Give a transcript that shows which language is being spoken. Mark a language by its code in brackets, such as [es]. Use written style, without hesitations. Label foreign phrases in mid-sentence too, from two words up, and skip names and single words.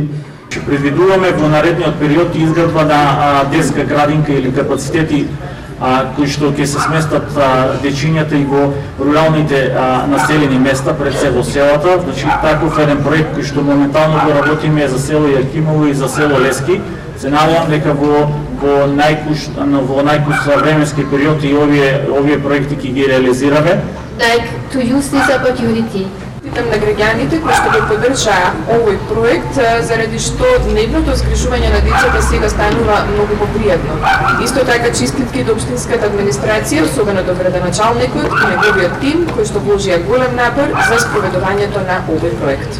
[mk] Предвидуваме во наредниот период изградба на детска градинка или капацитети кои што ќе се сместат дечињата и во руралните населени места, пред се во селата. Значи, таков еден проект кој што моментално го работиме за село Јакимово и за село Лески. Се надевам дека во најкус временски период и овие проекти ќе ги реализираме. [en] Like to use this opportunity. [mk] Питам на граѓаните кои што го поддржаа овој проект, заради што дневното згрижување на децата сега станува многу попријатно. Исто така честитки до општинската администрација, особено до градоначалникот и неговиот тим, кои што вложија голем напор за спроведувањето на овој проект.